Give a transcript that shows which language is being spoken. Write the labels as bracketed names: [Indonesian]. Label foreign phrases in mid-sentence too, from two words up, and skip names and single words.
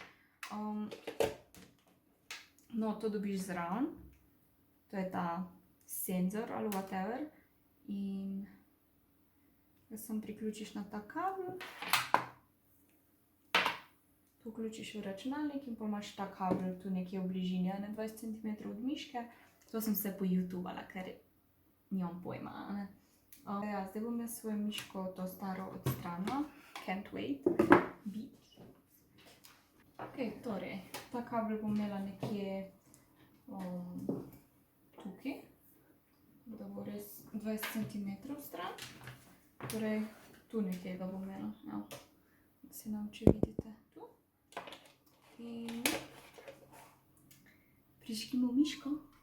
[Slovenian] No, to dobiš zraven, to je ta senzor ali whatever in ga sem priključiš na ta kabel, to vključiš v računalnik in pa imaš ta kabel tu nekje v bližini, 20 cm od miške. To sem se poYouTubala, ker nimam pojma, zdaj bom jaz svojo miško to staro odstranila. [English] Can't wait. Beat. [Slovenian] Ok, torej, ta kabel bom imela nekje tukaj, da bo res 20 cm stran. Torej, tu nekje ga bom imela. Da se nam, če vidite tu. In prižgimo miško.